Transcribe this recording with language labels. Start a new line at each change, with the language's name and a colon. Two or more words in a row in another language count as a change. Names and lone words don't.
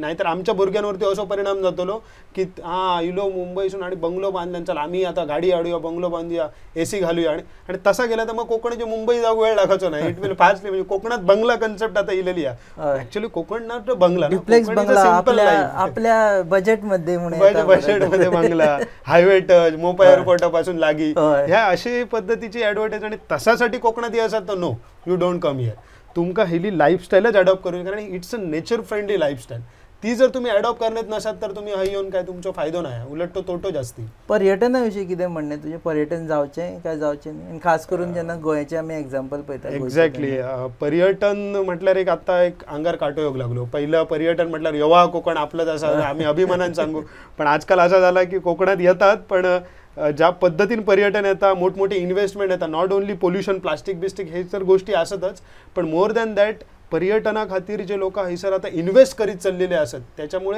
Konkani: नाहीतर आमच्या भुरग्यांवरती असो परिणाम जातलो की हा इलो मुंबईसून आणि बंगलो बांधल्यान चल आम्ही आता गाडी हाडूया, बंगलो बांधूया, AC घालूया आणि तसा गेला तर मग कोकणाची मुंबई जाऊ वेळ लागायचो नाही.
English: It will fastly.
Konkani: म्हणजे कोकणात बंगला कन्सेप्ट आता इलेली आहे. ऍक्च्युअली कोकण ना बंगला
Marathi: आपल्या बजेटमध्ये बजेटमध्ये बंगला,
English: highway touch,
Marathi: मोपा एअरपोर्टापासून लागी ह्या अशी पद्धतीची ऍडव्हर्टाईज आणि तसासाठी कोकणात यायचं तर
English: No, you don't come here.
Konkani: तुमका हेली लाईफस्टाईलच अडॉप्ट करू कारण
English: It's a nature friendly lifestyle.
Konkani: ती जर तुम्ही अडॉप्ट करण्यात नसाल तर तुम्ही हय येऊन काय तुमचा फायदो नाही, उलट तो तोटो जास्ती. पर्यटनाविषयी कितें म्हणणे तुझे? पर्यटन जावचें काय जावचें नाही? खास करून जेन्ना गोंयचे आमी एक्झाम्पल पळयता. एक्झॅक्टली. पर्यटन म्हटल्यार एक आता एक आंगार काटो येवंक लागलो. पहिलं पर्यटन म्हटल्यार यवा कोकण आपलंच असा आम्ही अभिमानान सांगू.
Marathi: पण आजकाल असं झाला की कोकणात येतात पण ज्या पद्धतीन पर्यटन येतात, मोठमोठे इन्व्हेस्टमेंट येतात,
English: not only pollution, plastic
Marathi: बिस्टिक हे तर गोष्टी असतच पण
English: more than that
Marathi: पर्यटना खातीर जे लोक हैसर आता इन्व्हेस्ट करीत चाललेले असत त्याच्यामुळे.